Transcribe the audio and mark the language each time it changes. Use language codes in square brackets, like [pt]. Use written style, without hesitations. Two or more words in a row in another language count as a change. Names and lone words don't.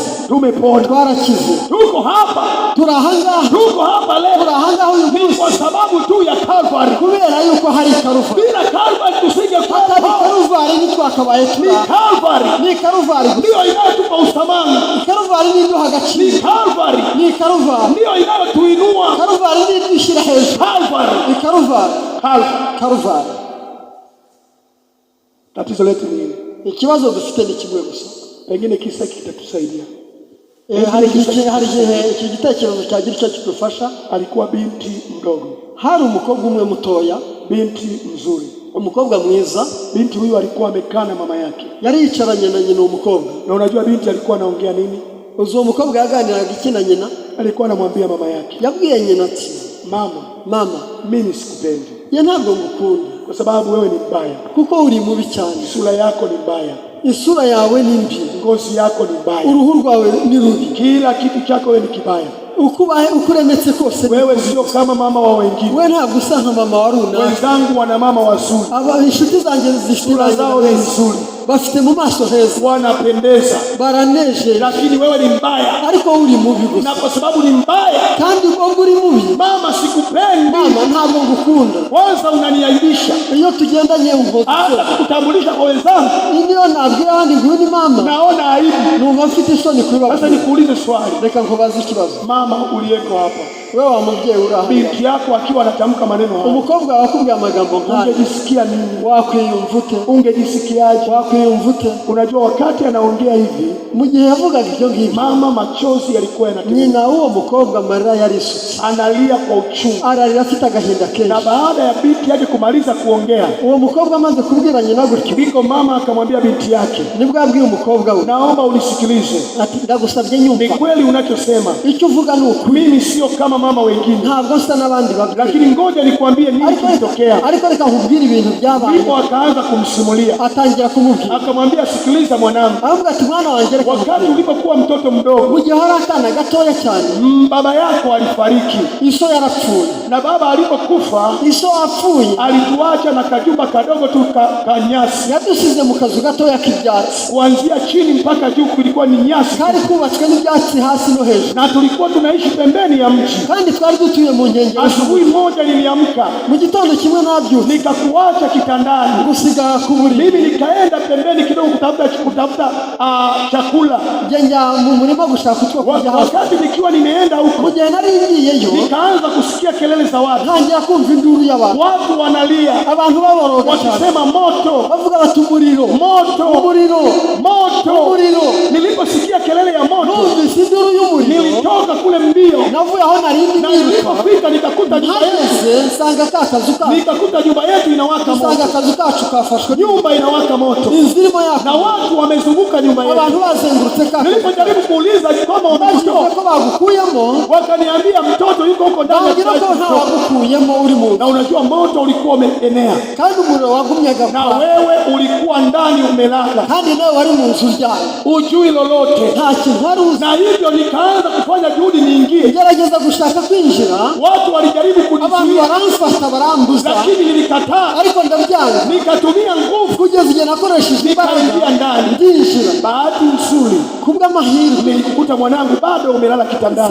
[sw] Tumepona, [rw] twarakize. [sw] Tuko hapa, tuko hapa leo, ni kwa sababu tu ya Calvary, [rw] kubera yuko hari Calvary. [sw] Bila Calvary tusingekuwa hapa. [rw] Calvary ni twakabaye tu. [sw] Ni Calvary ndio inayotupa usamani. [rw] Calvary ni ndio hagaciro. [sw] Ni Calvary ndio inayotuinua. [rw] Calvary ni dushira hejuru. Ni Calvary. [sw] Tatizo letu ni [rw] ikibazo dufite ni kimwe gusa, [sw] pengine kisa kitatusaidia. [rw] Hari iki gitekerezo cyagira icyo kidufasha. [sw] Alikuwa binti mdogo, [rw] hari umukobwa umwe mutoya, [sw] binti mzuri, [rw] umukobwa mwiza. [sw] Binti huyu alikuwa amekaa na mama yake, [rw] yari yicaranye na nyina umukobwa. [sw] Na unajua binti alikuwa anaongea nini? [rw] Uzo umukobwa yaganiraga iki na nyina? [sw] Alikuwa anamwambia mama yake, [rw] yabwiye nyina ati, [sw] mama, mimi sikupendi. [rw] Ye ntabwo ngukunda, [sw] kwa sababu wewe ni mbaya, [rw] kuko uri mubi cyane. [sw] Sura yako ni mbaya, [rw] isura yawe ni mbi, [sw] ngozi yako ni mbaya, [rw] uruhu rwawe ni rubi, [sw] kila kitu chako wewe ni kibaya. [rw] Ukubaye ukuremetse kose, [sw] wewe sio kama mama wa wengine. [rw] Wewe ntabwo usa nka mama wa runaka. [sw] Wenzangu wana mama wazuri, [rw] aba inshuti zanjye [sw] sura zao ni nzuri, [rw] bafite mu maso heza, [sw] wanapendeza, [rw] baraneje, [sw] lakini wewe ni mbaya, [rw] ariko uri mubi gusa. [sw] Na kwa sababu ni mbaya, [rw] kandi ubwo uri mubi, [sw] mama sikupendi, [rw] mama ntabwo ngukunda, [sw] kwanza unaniaibisha. [rw] Iyo tugendanye uko [sw] hata kukutambulisha kwa wenzangu, [rw] niyo nabwira abandi ngo ni mama, [sw] naona aibu, [rw] numva mfite isoni kuba. [sw] Sasa nikuulize swali, [rw] reka nkubaze ikibazo. [sw] Mama uliyeko hapa, [rw] wewe wa mubyeyi uri aha, [sw] binti yako akiwa anatamka maneno haya, [rw] umukobwa wakubwiye amagambo nk'aya, [sw] ungejisikia nini? [rw] Wakwiyumva ute? [sw] Ungejisikiaje? [rw] Wakwiyumva ute? [sw] Unajua wakati anaongea hivi, [rw] mu gihe yavugaga ibyo ngibyo, [sw] mama machozi yalikuwa yanatiririka. [rw] Nyina uwo mukobwa amarira yarisutse, [sw] analia kwa uchungu, [rw] ararira afite agahinda kenshi. [sw] Na baada ya binti yake kumaliza kuongea, [rw] uwo mukobwa amaze kubwira nyina gutyo, [sw] biko mama akamwambia binti yake, [rw] nibwo abwiye umukobwa we, [sw] naomba unisikilize, [rw] ati ndagusabye nyumva, [sw] ni kweli unachosema, [rw] icyo uvuga ni ukuri, [sw] mimi sio kama kama mama wengine, [rw] ntabwo nsa n'abandi babyeyi, [sw] lakini ngoja nikwambie nini kilitokea. [rw] Ariko reka nkubwire ibintu byabaye. [sw] Ndipo akaanza kumsimulia, [rw] atangira kumubwira, [sw] akamwambia sikiliza mwanangu, [rw] avuga ati mwana wanjye, [sw] wakati ulipokuwa mtoto mdogo, [rw] mu gihe hari akana gatoya cyane, [sw] baba yako alifariki, [rw] iso yarapfuye, [sw] na baba alipokufa, [rw] iso apfuye, [sw] alituacha na kajumba kadogo tu kanyasi, [rw] yadusize mu kazu gatoya k'ibyatsi, [sw] kuanzia chini mpaka juu kulikuwa ni nyasi, [rw] kari kubatswe n'ibyatsi hasi no hejuru, [sw] na tulikuwa tunaishi pembeni ya mji, [rw] kandi twari dutuye mu nkengero. [sw] Asubuhi moja niliamka, [rw] mu gitondo kimwe nabyutse, [sw] nikakuacha kitandani, [rw] gusiga ku buriri, [sw] mimi nikaenda pembeni kidogo kutafuta chakula, [rw] njya mu murima gushaka utwo kurya. [sw] Wakati nikiwa nimeenda huko, [rw] mu gihe nari ngiyeyo, [sw] nikaanza kusikia kelele za watu, [rw] ntangira kumva induru y'abantu, [sw] watu wanalia, [rw] abantu baboroga [sw] wakisema moto, [rw] bavuga bati umuriro, [sw] moto, [rw] umuriro, [sw] moto, [rw] umuriro. [sw] Niliposikia kelele ya moto, [rw] numvise induru y'umuriro, [sw] nilitoka kule mbio, [rw] navuye aho nari [sw] na nilipofika nikakuta nyumba yetu, [rw] nsanga akazu kacu, [sw] nikakuta nyumba yetu inawaka moto, [rw] nsanga akazu kacu kafashwe, [sw] nyumba inawaka moto, [rw] inzirimo yaka, [sw] na watu wamezunguka nyumba yetu, [rw] abantu bazengurutse kacu. [sw] Nilipojaribu kuuliza kama wamekutoa, [rw] ko bagukuyemo, [sw] wakaniambia mtoto yuko huko ndani, [rw] bagukuyemo uri mu, [sw] na unajua moto ulikuwa umeenea, [rw] kandi umuriro wagumyaga, [sw] na wewe ulikuwa ndani umelala, [rw] kandi nawe wari mu nzu ryawe, [sw] ujui lolote, [rw] nta kintu wari uzi. [sw] Na hivyo nikaanza kufanya juhudi niingie, [rw] gerageza gushaka kwinjira, [sw] watu walijaribu kunizuia, [rw] baramfata barambuza, [sw] lakini nilikataa, [rw] ariko ndabyanga, [sw] nikatumia nguvu, [rw] kugeza igihe nakoresheje imbaraga [sw] ndani, [rw] ndinjira. [sw] Bahati nzuri, [rw] kubw'amahirwe, [sw] nilikuta mwanangu bado umelala kitandani,